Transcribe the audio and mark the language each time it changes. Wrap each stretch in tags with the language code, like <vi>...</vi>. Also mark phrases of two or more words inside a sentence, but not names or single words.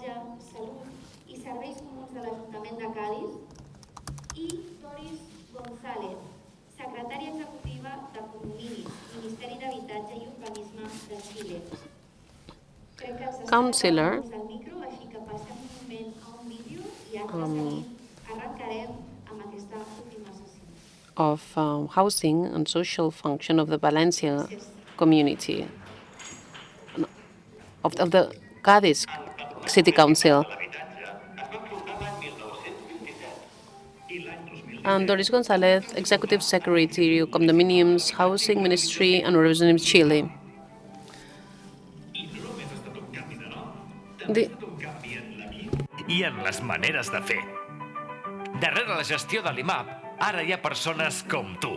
<en>Councillor of Housing and Social Function of the Valencia Community, of the Cádiz City Council. And Doris González, Executive Secretary of Condominiums, Housing Ministry and Urbanism Chile.</en> <ca>I en les maneres de fer. Darrere la gestió de l'IMAP, ara hi ha persones com tu.</ca>